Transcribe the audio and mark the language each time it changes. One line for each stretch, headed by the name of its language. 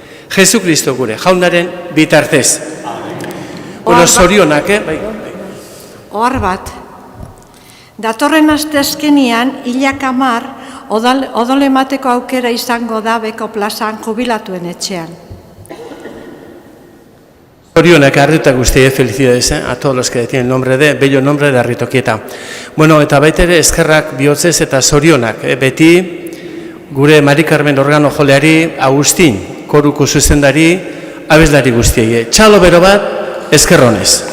Basque: Jesu Kristo gure, jaunaren bitartez. Bueno, zorionak, bai. Ohar bat, datorren astezkenian, 10 odol emateko aukera izango da Beko plazan jubilatuen etxean. Zorionak, Harrituak guztiei,
Spanish: felicidades, a todos los que tienen nombre de, bello nombre de Harritukieta.
Basque: Bueno, eta baita ere eskerrak bihotzez eta zorionak, beti gure Mari Carmen organo joleari, Agustin, koruko zuzendari, abeslari guztiei. Txalo bero bat, eskerronez.